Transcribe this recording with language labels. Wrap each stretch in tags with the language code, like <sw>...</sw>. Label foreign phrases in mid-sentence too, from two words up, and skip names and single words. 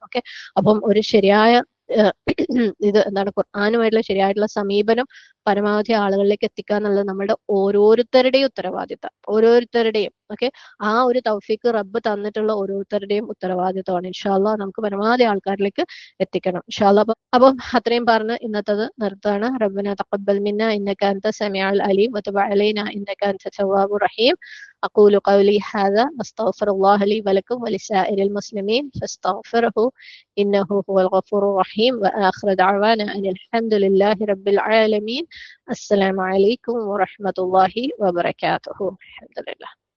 <ml>ഓക്കെ, അപ്പം ഒരു ശരിയായ ഇത് എന്താണ്, ഖുർആനുമായിട്ടുള്ള ശരിയായിട്ടുള്ള സമീപനം പരമാവധി ആളുകളിലേക്ക് എത്തിക്കുക എന്നുള്ളത് നമ്മുടെ ഓരോരുത്തരുടെയും ഉത്തരവാദിത്തം, ഓരോരുത്തരുടെയും. ഓക്കെ, ആ ഒരു തൗഫീക്ക് റബ്ബ് തന്നിട്ടുള്ള ഓരോരുത്തരുടെയും ഉത്തരവാദിത്തമാണ്.</ml> <ar>إن شاء الله</ar> <ml>നമുക്ക് പരമാവധി ആൾക്കാരിലേക്ക് എത്തിക്കണം</ml> <ar>إن شاء الله.</ar> <ml>അപ്പം അത്രയും പറഞ്ഞ് ഇന്നത്തത് നിർത്താണ്.</ml> <ar>ربنا تقبل منا إنك أنت السميع العليم وتب علينا إنك أنت التواب الرحيم. أقول قولي هذا واستغفر الله لي ولكم ولسائر المسلمين فاستغفره إنه هو الغفور الرحيم. وآخر دعوانا أن الحمد لله رب العالمين. السلام عليكم ورحمة الله وبركاته.</ar>